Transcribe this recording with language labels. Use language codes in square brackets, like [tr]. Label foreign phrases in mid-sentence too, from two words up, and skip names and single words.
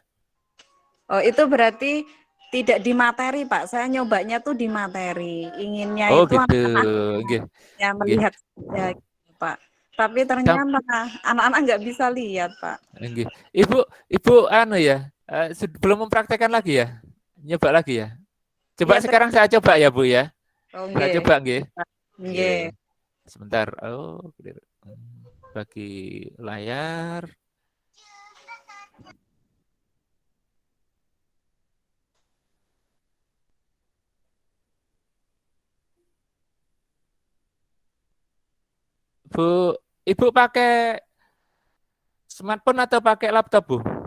[id] Oh itu berarti tidak di materi Pak, saya nyobanya tuh di materi, inginnya Oh itu gitu, anak-anak nggih. ya Nggih. melihat saja gitu, Pak. Tapi ternyata anak-anak nggak bisa lihat Pak. Nggih. Ibu anu ya, belum mempraktekkan lagi ya? Nyoba lagi ya? Coba Iya, sekarang saya coba ya Bu ya. Oh, Saya nggih. coba nggih. Nggih. Sebentar. Oh, bagi layar. Bu, Ibu pakai smartphone atau pakai laptop, Bu?